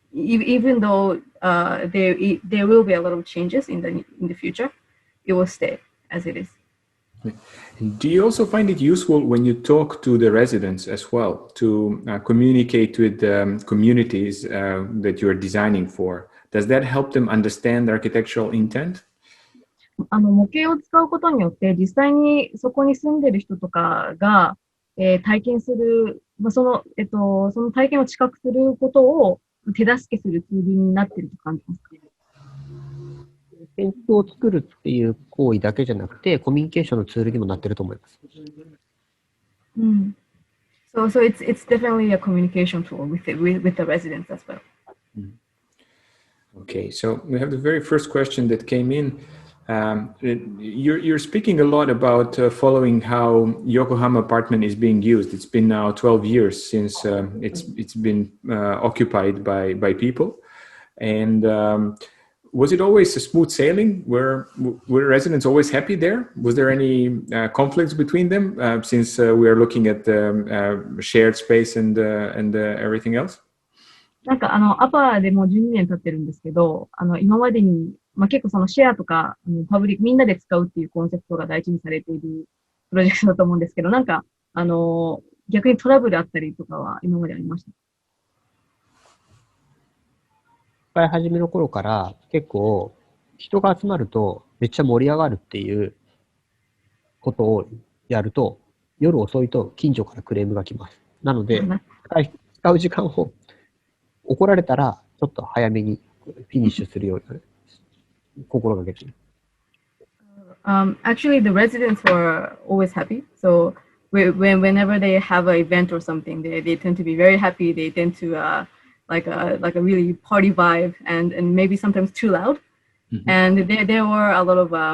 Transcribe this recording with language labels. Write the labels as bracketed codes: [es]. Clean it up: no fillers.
[en] Even though there will be a lot of changes in the future, it will stay as it is. Do you also find it useful when you talk to the residents as well to communicate with the communities that you are designing for? Does that help them understand the architectural intent? [ja] 模型を使うことによって実際にそこに住んでる人とかが、体験する、その体験を知覚することを手助けするツールになっていると感じますか？建築を作るっていう行為だけじゃなくて、コミュニケーションのツールにもなっていると思います。 [en] So it's definitely a communication tool with the residents as well. Okay, so we have the very first question that came in. You're speaking a lot about following how Yokohama apartment is being used. It's been now 12 years since it's been occupied by people, and was it always a smooth sailing? Were residents always happy there? Was there any conflicts between them since we are looking at the shared space and everything else? [ja] なんかアパーでもう12年経ってるんですけど、今までに、結構そのシェアとか、パブリック、みんなで使うっていうコンセプトが大事にされているプロジェクトだと思うんですけど、なんか、逆にトラブルあったりとかは今までありました？使い始めの頃から結構人が集まるとめっちゃ盛り上がるっていうことをやると、夜遅いと近所からクレームが来ます。なので、使う時間を怒られたらちょっと早めにフィニッシュするように心がけている。 [en] Actually, the residents were always happy. So whenever they have an event or something, they tend to be very happy. They tend to like a really party vibe, and maybe sometimes too loud. And there were a lot of